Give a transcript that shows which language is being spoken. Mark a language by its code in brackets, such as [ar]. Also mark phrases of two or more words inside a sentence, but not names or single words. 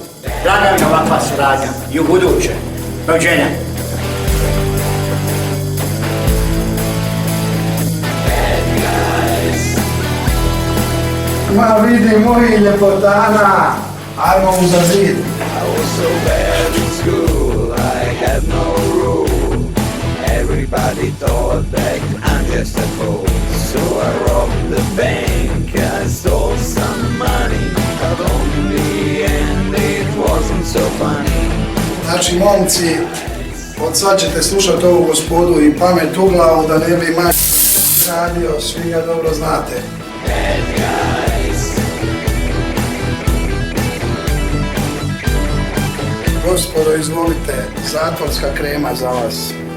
[hr] Draga mi ovakva suradnja i u buduće. Doviđenja. Ma vidi moji ljepotana, ajmo uza zid. [en] I was so bad in school, I had no rule. Everybody thought that I'm just a fool. So I robbed the bank, I stole some money, but only the end. [hr] Znači, momci, od sad ćete slušati ovu gospodu i pamet u glavu da ne bi manje radio, svi ga dobro znate. Gospodo, izvolite, zatvorska krema za vas.